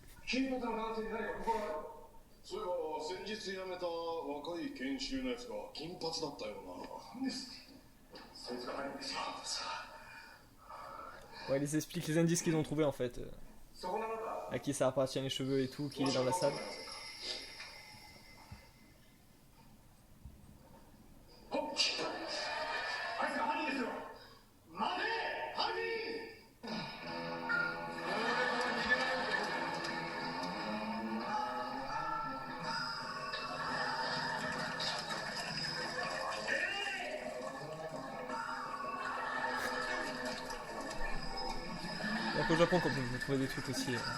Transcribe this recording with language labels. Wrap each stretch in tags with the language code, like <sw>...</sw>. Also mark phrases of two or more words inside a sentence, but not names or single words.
<ja>金髪の男性に何か心当たりは？そういえば先日辞めた若い研修のやつが金髪だったような。なんですそいつが犯人ですよ。</ja> <fr>Ouais, ils expliquent les indices qu'ils ont trouvés en fait,</fr> <ja>そこの中</ja> <fr>à qui ça appartient les cheveux et tout, qui est dans la salle.</fr> <ja>ほっあいつが犯人ですよ。待て犯人。</ja> <fr>Donc au Japon, quand vous trouvez des trucs aussi.</fr>